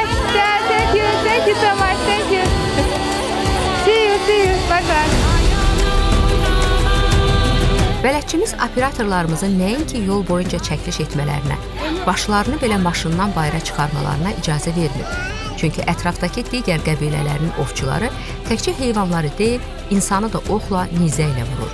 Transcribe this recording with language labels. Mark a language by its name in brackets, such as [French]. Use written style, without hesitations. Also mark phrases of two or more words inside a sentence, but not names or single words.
[English] Thank you so much, thank you. See you, bye bye. [Azerbaijani] Bələdçimiz operatorlarımızın nəinki yol boyunca çəkiliş etmələrinə, başlarını belə maşından bayıra çıxarmalarına icazə vermir. Çünki ətrafdakı digər qəbilələrin ovçuları təkcə heyvanları deyil, insanı da oxla, nizə ilə vurur.